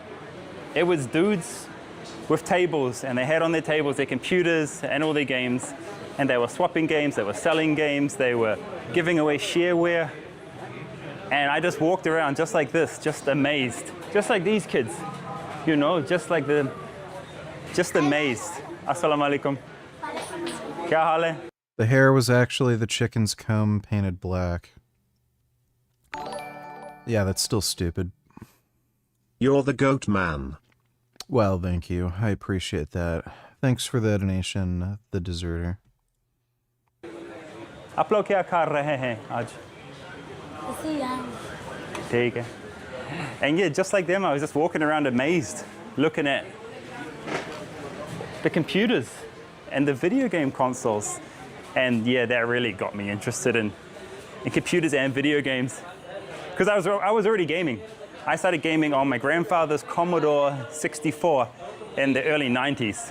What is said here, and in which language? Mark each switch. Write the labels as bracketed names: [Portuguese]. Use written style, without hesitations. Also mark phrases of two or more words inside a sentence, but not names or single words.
[English] It was dudes with tables, and they had on their tables their computers and all their games, and they were swapping games, they were selling games, they were giving away shareware. And I just walked around just like this, just amazed. Just like these kids, you know, just amazed. [Arabic] السلام عليكم. [Hindi] क्या हाल है? [English] The hair was actually the chicken's comb painted black. Yeah, that's still stupid. You're the goat man. Well, thank you. I appreciate that. Thanks for the donation, the deserter. [Hindi] आप लोग क्या कर रहे हैं आज? ठीक है. [English] And yeah, just like them, I was just walking around amazed, looking at the computers and the video game consoles. And yeah, that really got me interested in computers and video games. Because I was already gaming. I started gaming on my grandfather's Commodore 64 in the early 90s.